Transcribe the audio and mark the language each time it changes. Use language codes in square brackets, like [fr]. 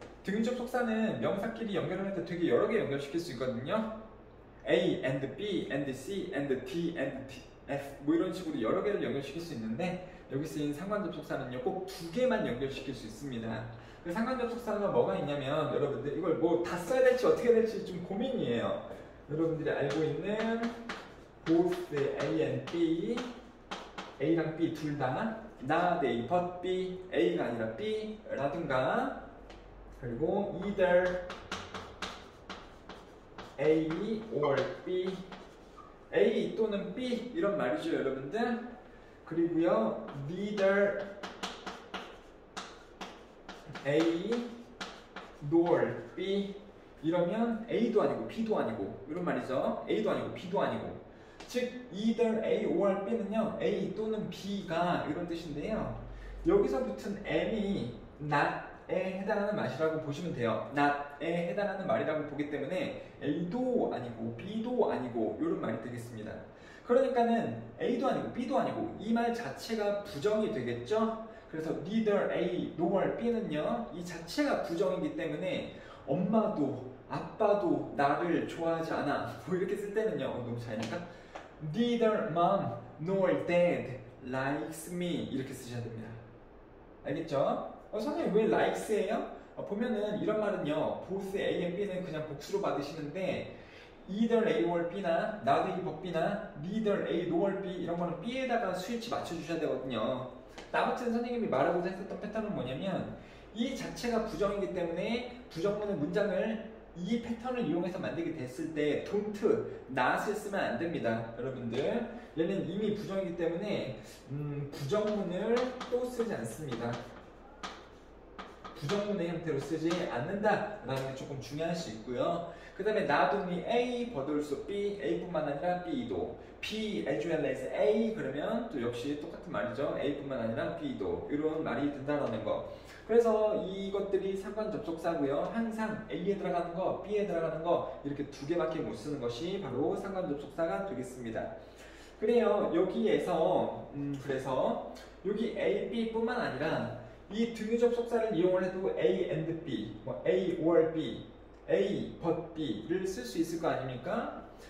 [ko] 등위 접속사는 명사끼리 연결할 때 되게 여러 개 연결시킬 수 있거든요. A and B and C and D and F 뭐 이런 식으로 여러 개를 연결시킬 수 있는데 여기 쓰인 상관접속사는요 꼭 두 개만 연결시킬 수 있습니다. 그 상관접속사가 뭐가 있냐면 여러분들 이걸 뭐 다 써야 될지 어떻게 될지 좀 고민이에요. 여러분들이 알고 있는 both A and B, A랑 B 둘 다 not A but B, A가 아니라 B 라든가, 그리고 either A or B, A 또는 B 이런 말이죠, 여러분들. 그리고요, neither A nor B 이러면 A도 아니고 B도 아니고 이런 말이죠. A도 아니고 B도 아니고. 즉 either A or B는요, A 또는 B가 이런 뜻인데요. 여기서 붙은 M이 not에 해당하는 말이라고 보시면 돼요. not에 해당하는 말이라고 보기 때문에 A도 아니고 B도 아니고 이런 말이 되겠습니다. 그러니까는 A도 아니고 B도 아니고 이 말 자체가 부정이 되겠죠. 그래서 neither A nor B는요, 이 자체가 부정이기 때문에 엄마도 아빠도 나를 좋아하지 않아 뭐 이렇게 쓸 때는요, 너무 잘하니까 [en] neither mom nor dad likes me [ko] 이렇게 쓰셔야 됩니다. 알겠죠? 선생님 왜 likes예요? 보면은 이런 말은요, both A and B는 그냥 복수로 받으시는데 either A or B나 not A but B나 neither A nor B 이런 거는 B에다가 스위치 맞춰주셔야 되거든요. 아무튼 선생님이 말하고자 했었던 패턴은 뭐냐면 이 자체가 부정이기 때문에 부정문의 문장을 이 패턴을 이용해서 만들게 됐을 때 don't, not을 쓰면 안 됩니다. 여러분들 얘는 이미 부정이기 때문에 부정문을 또 쓰지 않습니다. 부정문의 형태로 쓰지 않는다라는 게 조금 중요할 수 있고요. 그 다음에 not only A, but also B, A뿐만 아니라 B도, B as well as A 그러면 또 역시 똑같은 말이죠. A뿐만 아니라 B도 이런 말이 된다는 거. 그래서 이것들이 상관 접속사고요. 항상 A에 들어가는 거, B에 들어가는 거 이렇게 두 개밖에 못 쓰는 것이 바로 상관 접속사가 되겠습니다. 그래요. 여기에서 그래서 여기 A, B뿐만 아니라 이 등유 접속사를 이용을 해도 A and B, 뭐 A or B, A but B를 쓸 수 있을 거 아닙니까?